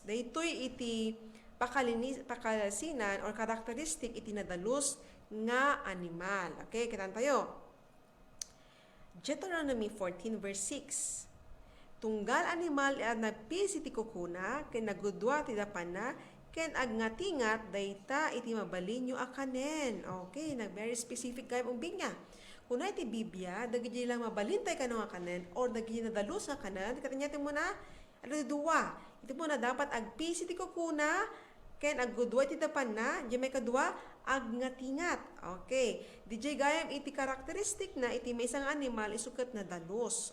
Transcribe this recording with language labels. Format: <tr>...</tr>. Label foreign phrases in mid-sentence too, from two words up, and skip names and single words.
<ilo>Daytoy iti pakalasinan or characteristic iti nadalos nga animal. Okay, kitaan tayo. Deuteronomy 14 verse 6. Tunggal animal nagpisi ti kukuna ken nagudwa ti dapana ken agngatingat dayta iti mabalinyo akanen. Okay,</ilo> <en>very specific</en> <ilo>gayam umbing niya. Kuna iti Biblia dagiti lang mabalintay kanu nga kanen or dagiti nadalos nga kanen katanya ti muna duwa. Iti muna dapat agpisi ti kukuna ken agudwa ti dapana di may kadua agngatingat.</ilo> <en>Okay.</en> <ilo>DJ gayam iti karakteristik na iti may isang animal isukat na dalos.</ilo>